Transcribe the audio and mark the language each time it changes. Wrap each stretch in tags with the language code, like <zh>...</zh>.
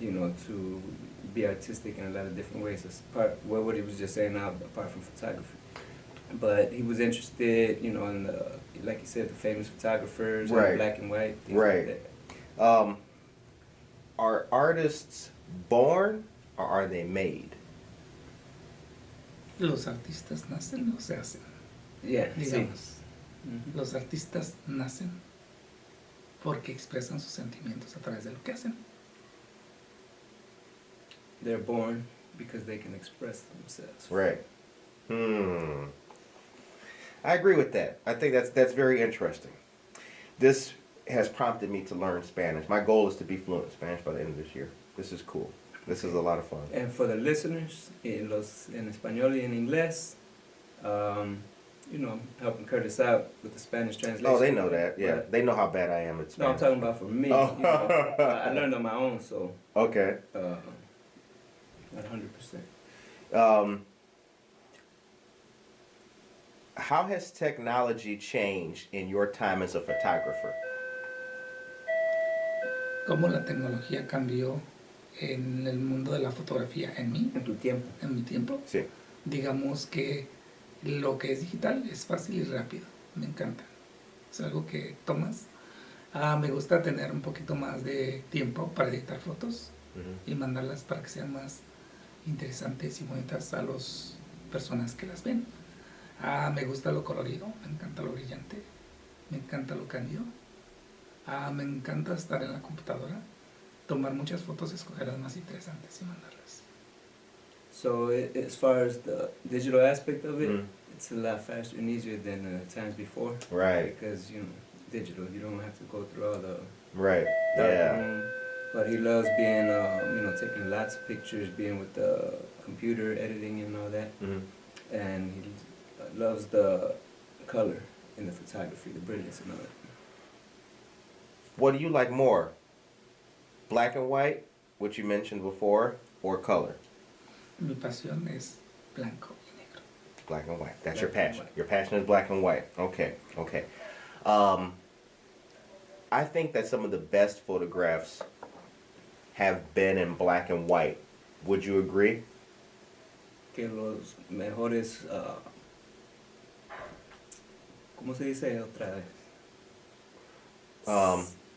<en>you know, to be artistic in a lot of different ways. It's part, well, what he was just saying now, apart from photography. But he was interested, you know, in the, like you said, the famous photographers, right, black and white, things right. like that. Are artists born or are they made?</en> <es>Los artistas nacen o se hacen.</es> <en>Yeah,</en> <es>digamos. Sí. Los artistas nacen porque expresan sus sentimientos a través de lo que hacen.</es> <en>They're born because they can express themselves. Right. I agree with that. I think that's very interesting. This has prompted me to learn Spanish. My goal is to be fluent in Spanish by the end of this year. This is cool. This is a lot of fun. And for the listeners, en español y en inglés, you know, helping Curtis out with the Spanish translation. Oh, they know that. Yeah, but, they know how bad I am at Spanish. No, I'm talking about for me. Oh. You know, I learned on my own, so. Okay. Not 100%. How has technology changed in your time as a photographer?</en> <es>¿Cómo la tecnología cambió en el mundo de la fotografía en mí? En tu tiempo. En mi tiempo. Sí. Digamos que lo que es digital es fácil y rápido. Me encanta. Es algo que tomas. Me gusta tener un poquito más de tiempo para editar fotos y mandarlas para que sean más interesantes y bonitas a las personas que las ven. Me gusta lo colorido, me encanta lo brillante, me encanta lo cándido. Me encanta estar en la computadora, tomar muchas fotos, escoger las más interesantes y mandarlas.</es> <en>So as far as the digital aspect of it, it's a lot faster and easier than times before. Right. Because, you know, digital, you don't have to go through all the right. Yeah. room. But he loves being, you know, taking lots of pictures, being with the computer, editing and all that. And he loves the color in the photography, the brilliance and all that. What do you like more? Black and white, which you mentioned before, or color?</en> <es>Mi pasión es blanco y negro.</es> <en>Black and white. That's Black your and passion. white. Your passion is black and white. Okay, okay. I think that some of the best photographs have been in black and white. Would you agree?</en> <es>Que los mejores, ¿cómo se dice otra vez?</es>